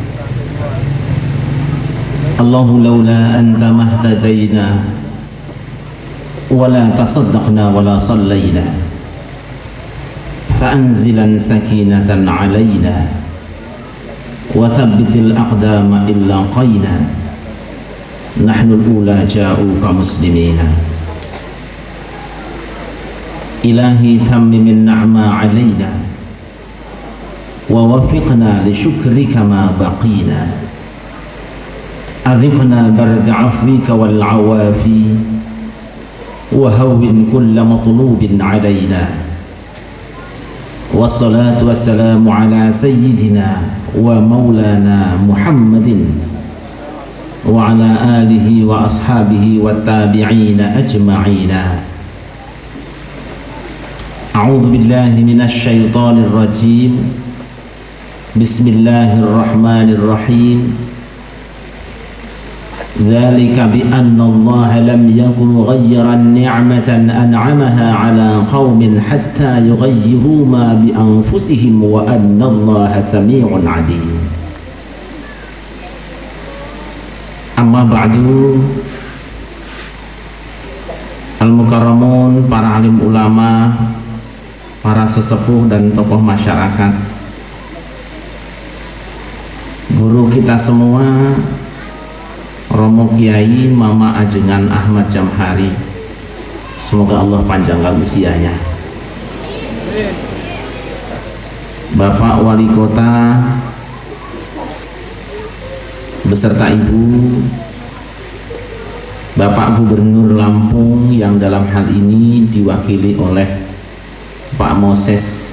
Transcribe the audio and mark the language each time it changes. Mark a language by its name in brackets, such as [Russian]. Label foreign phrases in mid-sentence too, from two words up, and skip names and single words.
[Arabic] الله لولا أنت ما اهتدينا ولا تصدقنا ولا صلينا فأنزلن سكينة علينا وثبت الأقدام إن لاقينا نحن الألى جاؤوك مسلمين إلهي تمم النعمى علينا ووفقنا لشكرك ما بقينا وأذقنا برد عفوك والعوافي وهون كل مطلوب علينا والصلاة والسلام على سيدنا ومولانا محمد وعلى آله وأصحابه والتابعين أجمعين. أعوذ بالله من الشيطان الرجيم. بسم الله الرحمن الرحيم. ذلك بأن الله لم يك مغيرا نعمة أنعمها على قوم حتى يغيروا ما بأنفسهم وأن الله سميع عليم. أما بعد. [Indonesian] Al-Mukarramun, para alim ulama, para sesepuh dan tokoh masyarakat, guru kita semua, Romo Kiai Mama Ajengan Ahmad Jamhari, semoga Allah panjangkan usianya. Bapak Wali Kota beserta Ibu, Bapak Gubernur Lampung yang dalam hal ini diwakili oleh Pak Moses.